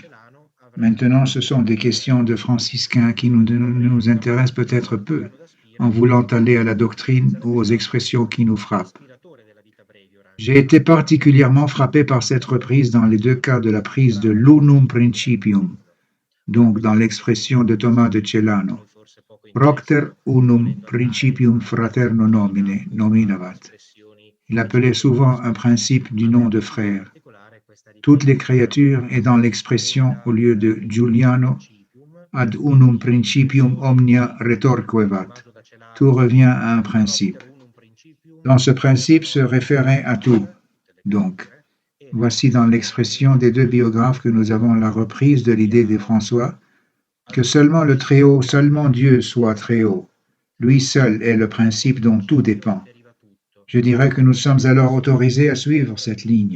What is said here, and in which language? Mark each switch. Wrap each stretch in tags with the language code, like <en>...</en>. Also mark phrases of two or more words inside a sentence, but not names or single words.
<fr>Maintenant, ce sont des questions de franciscains qui nous intéressent peut-être peu, en voulant aller à la doctrine ou aux expressions qui nous frappent. J'ai été particulièrement frappé par cette reprise dans les deux cas de la prise de</fr> <la>l'unum principium,</la> <fr>donc dans l'expression de Thomas de Celano,</fr> <la>Procter unum principium fraterno nomine, nominavat.</la> <fr>Il appelait souvent un principe du nom de frère. Toutes les créatures et dans l'expression au lieu de Giuliano,</fr> <la>ad unum principium omnia retorquevat.</la> <fr>Tout revient à un principe. Dans ce principe se référait à tout. Donc, voici dans l'expression des deux biographes que nous avons la reprise de l'idée de François, que seulement le Très-Haut, seulement Dieu soit Très-Haut. Lui seul est le principe dont tout dépend. Je dirais que nous sommes alors autorisés à suivre cette ligne.</fr>